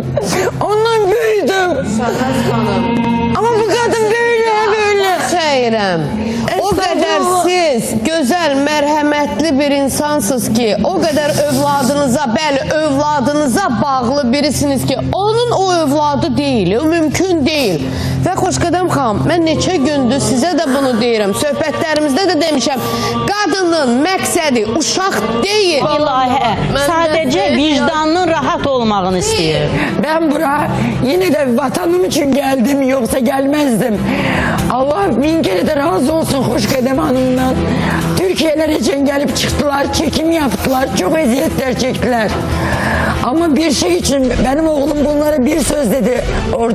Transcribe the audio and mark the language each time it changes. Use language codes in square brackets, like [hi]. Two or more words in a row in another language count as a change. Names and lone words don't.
[tr] Onunla büyüdüm. Ama bu kadın böyle. Seyrem. O kadar siz güzel, merhametli bir insansınız ki, o kadar [az] övladınıza, bəli, övladınıza [tr] bağlı birisiniz ki, onun o övladı değil, o mümkün değil. [az] Və Xoşqədəm xanım, mən neçə gündür sizə də bunu deyirəm, söhbətlərimizdə də demişəm, qadının məqsədi uşaq deyil. İlahə, sadəcə vicdanının rahat olmağını istəyir. [tr] Ben buraya yine de vatanım için geldim, yoksa gelmezdim. Allah bin kere de razı olsun Xoşqədəm Hanım'dan. Türkiye'ler için gelip çıktılar, çekim yaptılar, çok eziyetler çektiler. Ama bir şey için benim oğlum bunlara bir söz dedi orada.